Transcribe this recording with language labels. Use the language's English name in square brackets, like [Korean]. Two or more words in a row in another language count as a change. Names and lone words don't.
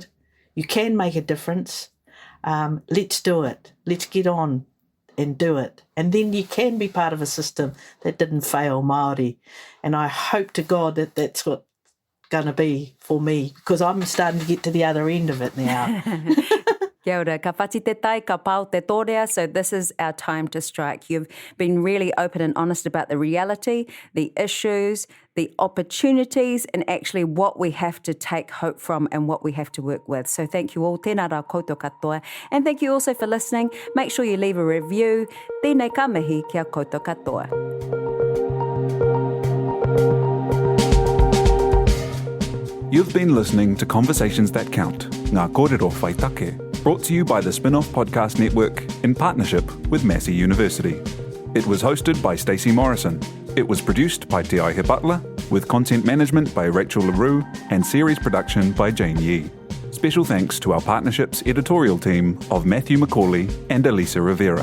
[English] You can make a difference. Let's do it. Let's get on and do it. And then you can be part of a system that didn't fail Māori. And I hope to God that that's what's going to be for me, because I'm starting to get to the other end of it now. [Māori] Kia ora, ka whati te tai, ka pau te tōrea, [English] so this is our time to strike. You've been really open and honest about the reality, the issues, the opportunities, and actually what we have to take hope from and what we have to work with. So thank you all, [Māori] tēnā rā koutou katoa, [English] and thank you also for listening. Make sure you leave a review. [Māori] Tēnei ka mihi kia koutou katoa. [English] You've been listening to Conversations That Count, [Māori] Ngā kōrero whai take, [English] brought to you by the Spin-Off Podcast Network in partnership with Massey University. It was hosted by Stacey Morrison. It was produced by Te Aihe Butler, with content management by Rachel LaRue and series production by Jane Yee. Special thanks to our partnerships editorial team of Matthew McCauley and Elisa Rivera.